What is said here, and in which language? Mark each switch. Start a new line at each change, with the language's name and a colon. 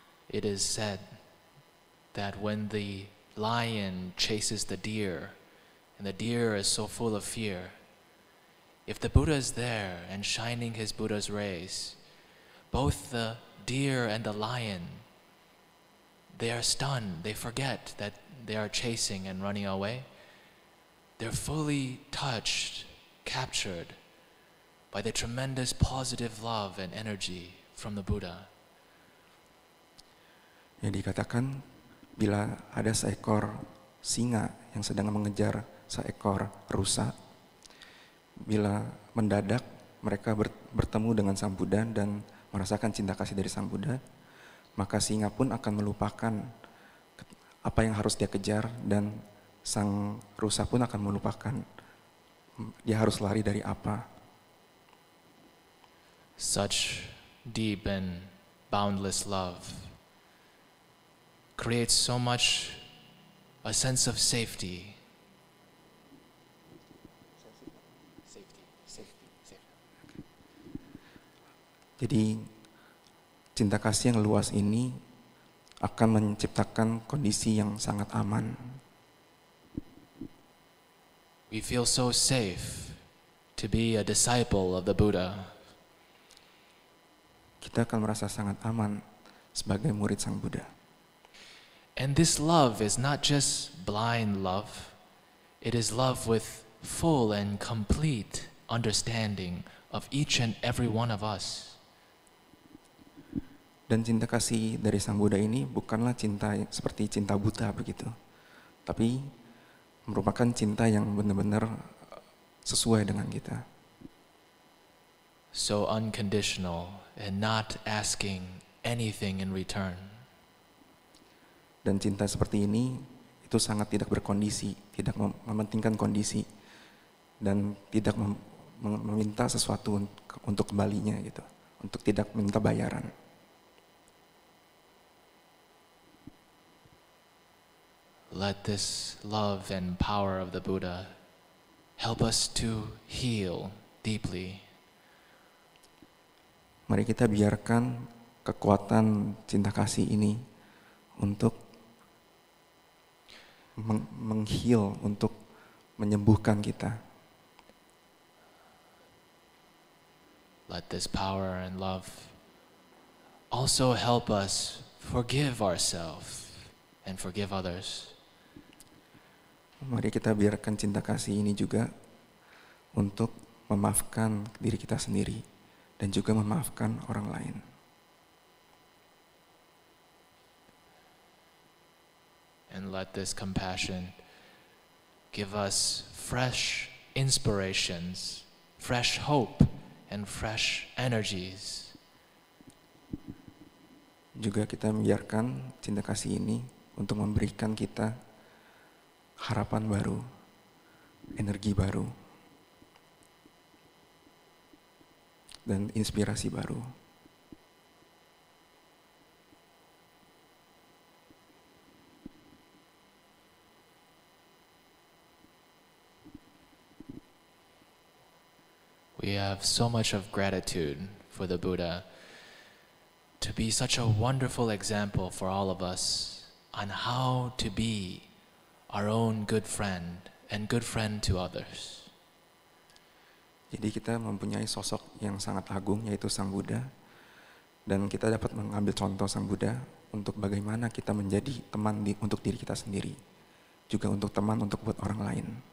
English: It is said that when the lion chases the deer, and the deer is so full of fear, if the Buddha is there and shining his Buddha's rays, both the deer and the lion, they are stunned, they forget that they are chasing and running away. They're fully touched, captured by the tremendous positive love and energy from the Buddha.
Indonesian: Yang dikatakan bila ada seekor singa yang sedang mengejar seekor rusa, bila mendadak mereka bertemu dengan Sang Buddha dan merasakan cinta kasih dari Sang Buddha, maka singa pun akan melupakan apa yang harus dia kejar dan sang rusa pun akan melupakan dia harus lari dari apa.
English: Such deep and boundless love creates so much a sense of safety.
Indonesian: Jadi cinta kasih yang luas ini akan menciptakan kondisi yang sangat aman.
English: We feel so safe to be a disciple of the Buddha.
Indonesian: Kita akan merasa sangat aman sebagai murid Sang Buddha.
English: And this love is not just blind love, it is love with full and complete understanding of each and every one of us.
Indonesian: Dan cinta kasih dari Sang Buddha ini bukanlah cinta seperti cinta buta begitu, tapi merupakan cinta yang benar-benar sesuai dengan kita.
English: So unconditional and not asking anything in return.
Indonesian: Dan cinta seperti ini itu sangat tidak berkondisi, tidak mementingkan kondisi dan tidak meminta sesuatu untuk kembalinya gitu, untuk tidak minta bayaran.
English: Let this love and power of the Buddha help us to heal deeply.
Indonesian: Mari kita biarkan kekuatan cinta kasih ini untuk meng-heal, untuk menyembuhkan kita.
English: Let this power and love also help us forgive ourselves and forgive others.
Indonesian: Mari kita biarkan cinta kasih ini juga untuk memaafkan diri kita sendiri dan juga memaafkan orang lain.
English: And let this compassion give us fresh inspirations, fresh hope, and fresh energies.
Indonesian: Juga kita biarkan cinta kasih ini untuk memberikan kita harapan baru, energi baru, dan inspirasi baru.
English: We have so much of gratitude for the Buddha to be such a wonderful example for all of us on how to be our own good friend and good friend to others.
Indonesian: Jadi kita mempunyai sosok yang sangat agung yaitu Sang Buddha, dan kita dapat mengambil contoh Sang Buddha untuk bagaimana kita menjadi teman untuk diri kita sendiri, juga untuk teman untuk buat orang lain.